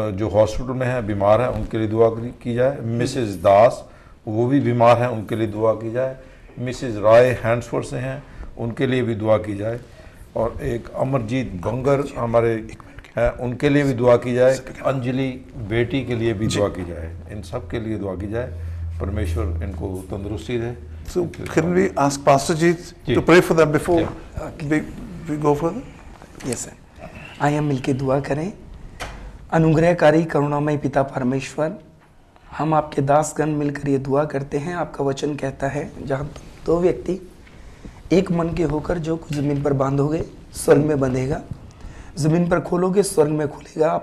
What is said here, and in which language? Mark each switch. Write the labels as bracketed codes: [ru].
[hi] जो हॉस्पिटल में है, बीमार है, उनके लिए दुआ की जाए। मिसेस दास वो भी बीमार हैं, उनके लिए दुआ की जाए। मिसेस राय हैंड्सफोर्ड से हैं, उनके लिए भी दुआ की जाए। और एक अमरजीत बंगर हमारे हैं, उनके लिए भी दुआ की जाए। अंजलि बेटी के लिए भी दुआ की जाए। इन सब के लिए दुआ की जाए, परमेश्वर इनको तंदुरुस्ती दे। [en] So can we ask Pastor Jeet to pray for them before we go further? [hi] Yes sir, आइए हम मिलके दुआ करें। अनुग्रहकारी करुणामय पिता परमेश्वर, हम आपके दासगण मिलकर ये दुआ करते हैं। आपका वचन कहता है जहाँ दो व्यक्ति एक मन के होकर जो कुछ ज़मीन पर बांधोगे स्वर्ग में बंधेगा, ज़मीन पर खोलोगे स्वर्ग में खुलेगा।